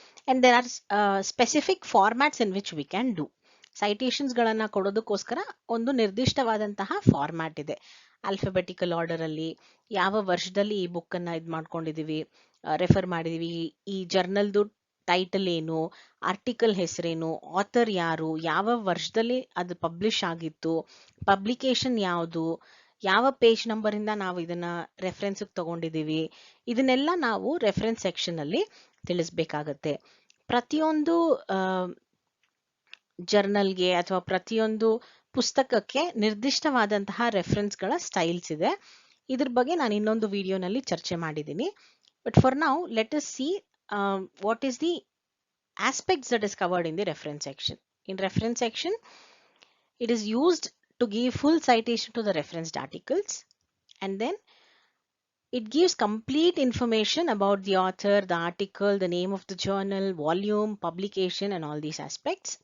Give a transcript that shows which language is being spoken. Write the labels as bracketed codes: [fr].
[en] And there are specific formats in which we can do. [kn] Citations ಗಳನ್ನ ಕೊಡೋದಕ್ಕೋಸ್ಕರ ಒಂದು ನಿರ್ದಿಷ್ಟವಾದಂತಹ format ಇದೆ. Alphabetical order ಅಲ್ಲಿ ಯಾವ ವರ್ಷದಲ್ಲಿ ಈ ಬುಕ್ ಅನ್ನ ಮಾಡ್ಕೊಂಡಿದೀವಿ, ರೆಫರ್ ಮಾಡಿದೀವಿ, ಈ ಜರ್ನಲ್ದು ಟೈಟಲ್ ಏನು, ಆರ್ಟಿಕಲ್ ಹೆಸರೇನು, ಆಥರ್ ಯಾರು, ಯಾವ ವರ್ಷದಲ್ಲಿ ಅದು ಪಬ್ಲಿಷ್ ಆಗಿತ್ತು, ಪಬ್ಲಿಕೇಶನ್ ಯಾವುದು, ಯಾವ ಪೇಜ್ ನಂಬರ್ ಇಂದ ನಾವು ಇದನ್ನ ರೆಫರೆನ್ಸ್ ತಗೊಂಡಿದೀವಿ, ಇದನ್ನೆಲ್ಲ ನಾವು ರೆಫರೆನ್ಸ್ ಸೆಕ್ಷನ್ ಅಲ್ಲಿ ತಿಳಿಸ್ಬೇಕಾಗತ್ತೆ. ಪ್ರತಿಯೊಂದು ಜರ್ನಲ್ಗೆ ಅಥವಾ ಪ್ರತಿಯೊಂದು ಪುಸ್ತಕಕ್ಕೆ ನಿರ್ದಿಷ್ಟವಾದಂತಹ ರೆಫರೆನ್ಸ್ ಗಳ ಸ್ಟೈಲ್ಸ್ ಇದೆ. ಇದ್ರ ಬಗ್ಗೆ ನಾನು ಇನ್ನೊಂದು ವಿಡಿಯೋನಲ್ಲಿ ಚರ್ಚೆ ಮಾಡಿದ್ದೀನಿ. [en] But for now, let us see what is the aspects that is covered in the reference section. In reference section, it is used to give full citation to the referenced articles, and then it gives complete information about the author, the article, the name of the journal, volume, publication, and all these aspects.